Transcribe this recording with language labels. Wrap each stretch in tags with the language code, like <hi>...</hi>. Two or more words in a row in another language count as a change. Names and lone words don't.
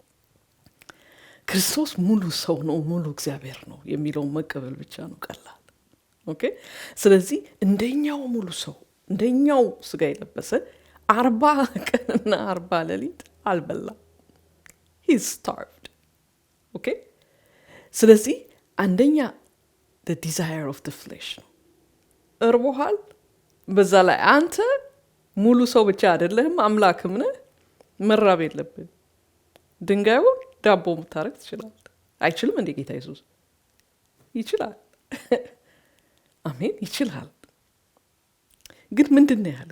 <am>ክርስቶስ ሙሉ ሰው ነው፣ ሙሉ እግዚአብሔር ነው የሚለውን መቀበል ብቻ ነው ቀላል። ኦኬ፣ ስለዚህ እንደኛው ሙሉ ሰው እንደኛው ስጋ የለበሰ 40 ቀንና 40 ሌሊት አልበላም።</am> <en>he starved።</en> <am>ኦኬ፣ ስለዚህ አንደኛ</am> <en>the desire of the flesh</en> <am>ነው። እርቦሃል፣ በዛ ላይ አንተ ሙሉ ሰው ብቻ አይደለህም አምላክም ነህ። መራብ የለብን። ድንጋዩ ዳቦ መታረቅ ትችላለህ። አይችልም እንዴ ጌታ ኢየሱስ? ይችላል። አሜን፣ ይችላል። ግን ምንድን ነው ያለው?</am>